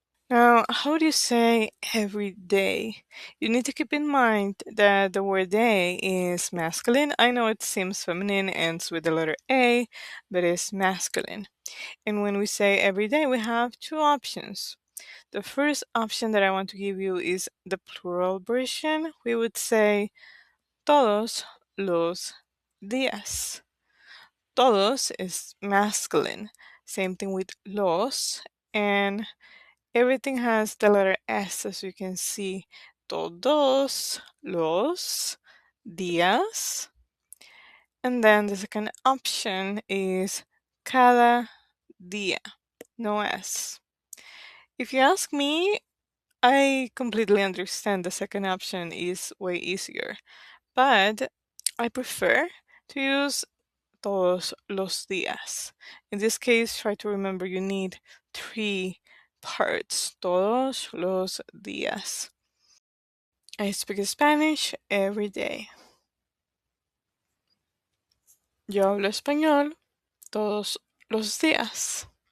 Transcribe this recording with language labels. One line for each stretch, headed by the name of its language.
English: Now, how do you say every day? You need to keep in mind that the word day is masculine. I know it seems feminine, ends with the letter A, but it's masculine. And when we say every day, we have two options. The first option that I want to give you is the plural version. We would say
Spanish: todos los días.
English: Todos is masculine. Same thing with los, and everything has the letter S, as you can see.
Spanish: Todos los días.
English: And then the second option is
Spanish: cada día.
English: No S. If you ask me, I completely understand the second option is way easier, but I prefer to use
Spanish: todos los días.
English: In this case, try to remember you need three parts.
Spanish: Todos los días.
English: I speak Spanish every day.
Spanish: Yo hablo español todos los días.